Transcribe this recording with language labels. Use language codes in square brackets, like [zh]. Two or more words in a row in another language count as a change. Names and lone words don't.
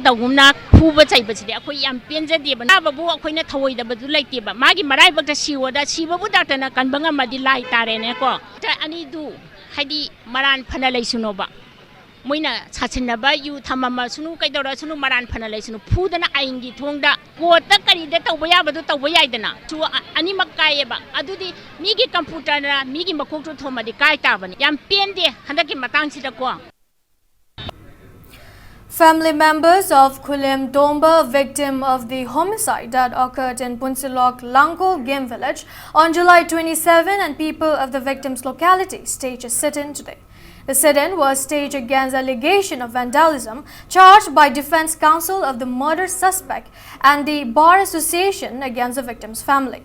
[mni] ꯇꯧꯒꯨꯝꯅ ꯐꯨꯕ ꯆꯩꯕꯁꯤꯗꯤ ꯑꯩꯈꯣꯏ ꯌꯥꯝ ꯄꯦꯟꯖꯗꯦꯕ ꯅꯥꯕꯕꯨ ꯑꯩꯈꯣꯏꯅ ꯊꯧꯑꯣꯏꯗꯕꯗꯨ ꯂꯩꯇꯦꯕ ꯃꯥꯒꯤ ꯃꯔꯥꯏꯕꯛꯇ ꯁꯤꯕꯕꯨ ꯗꯥꯛꯇꯔꯅ ꯀꯟꯕ ꯉꯝꯃꯗꯤ ꯂꯥꯏ ꯇꯥꯔꯦꯅꯦꯀꯣ ꯑꯅꯤꯗꯨ ꯍꯥꯏꯗꯤ ꯃꯔꯥꯟ ꯐꯅ ꯂꯩꯁꯨꯅꯣꯕ ꯃꯣꯏꯅ ꯁꯥꯁꯤꯟꯅꯕ ꯌꯨ ꯊꯝꯃꯝꯃꯁꯨꯅꯨ ꯀꯩꯗꯧꯔꯁꯨꯅꯨ ꯃꯔꯥꯟ ꯐꯅ ꯂꯩꯁꯨꯅꯨ ꯐꯨꯗꯅ ꯑꯏꯟꯒꯤ ꯊꯣꯡꯗ ꯀꯣꯔꯠꯇ ꯀꯔꯤꯗ ꯇꯧꯕ ꯌꯥꯕꯗꯨ ꯇꯧꯕ ꯌꯥꯏꯗꯅ ꯑꯅꯤꯃꯛ ꯀꯥꯏꯌꯦꯕ ꯑꯗꯨꯗꯤ ꯃꯤꯒꯤ ꯀꯝꯄ꯭ꯌꯨꯇꯔꯅ ꯃꯤꯒꯤ ꯃꯀꯣꯛꯇꯨ ꯊꯣꯝꯃꯗꯤ ꯀꯥꯏ ꯇꯥꯕꯅꯤ ꯌꯥꯝ ꯄꯦꯟꯗꯦ ꯍꯟꯗꯛꯀꯤ ꯃꯇꯥꯡꯁꯤꯗꯀꯣ. [en] Family members of Khulem Domba, victim of the homicide that occurred in Punsilok, Langkol Game Village on July 27, and people of the victim's locality staged a sit-in today. The sit-in was staged against allegation of vandalism charged by Defense Counsel of the murder suspect and the Bar Association against the victim's family.